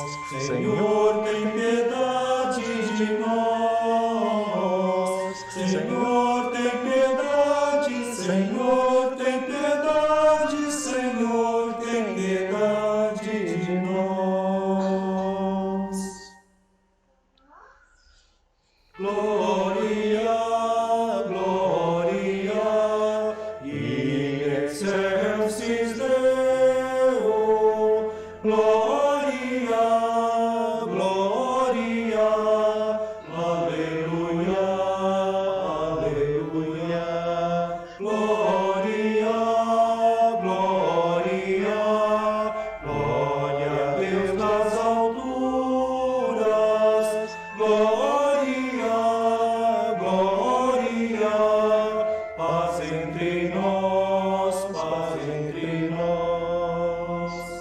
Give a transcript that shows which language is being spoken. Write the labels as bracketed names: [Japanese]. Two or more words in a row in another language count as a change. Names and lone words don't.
[Portuguese] Senhor, tem piedade de nós. Senhor, tem piedade. Senhor, tem piedade. Senhor, tem piedade de nós. [Latin] Gloria, gloria, in excelsis Deo. Gloria, gloria, alleluia, alleluia. Gloria, gloria, [Portuguese] glória a Deus nas alturas. Glória, glória, paz entre nós, paz entre nós.